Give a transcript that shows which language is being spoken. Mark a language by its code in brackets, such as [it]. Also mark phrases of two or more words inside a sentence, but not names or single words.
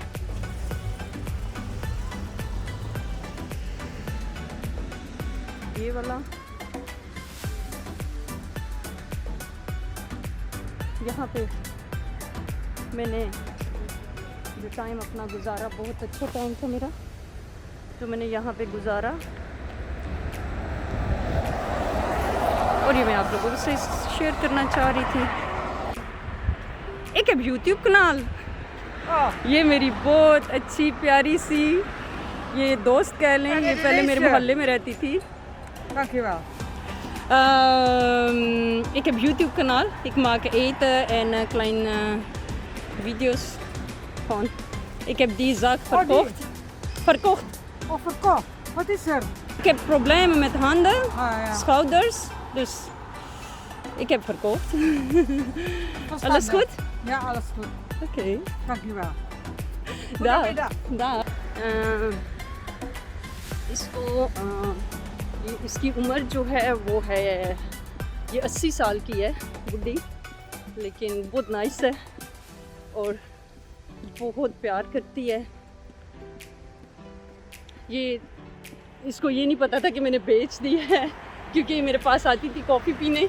[hi] ये वाला यहाँ पे मैंने जो टाइम अपना गुजारा, बहुत अच्छा टाइम था मेरा जो मैंने यहाँ पे गुजारा। और ये मैं आप लोगों से शेयर करना चाह रही थी। एक है यूट्यूब कनाल, ये मेरी बहुत अच्छी प्यारी सी ये दोस्त कह लें, ये पहले मेरे मोहल्ले में रहती थी। [nl] Ik heb YouTube kanaal. Ik maak eten en kleine video's van. Ik heb die zaak verkocht. Verkocht. Oh, verkocht. Wat is er? Ik heb problemen met handen, Ja. schouders, dus ik heb verkocht. Alles goed? Ja, alles goed. Oké. Dankjewel. Daar. Daar. [hi] इसको इसकी उम्र जो है वो है, ये 80 साल की है बुढ़ी, लेकिन बहुत नाइस है और बहुत प्यार करती है। ये इसको ये नहीं पता था कि मैंने बेच दी है, क्योंकि ये मेरे पास आती थी कॉफ़ी पीने।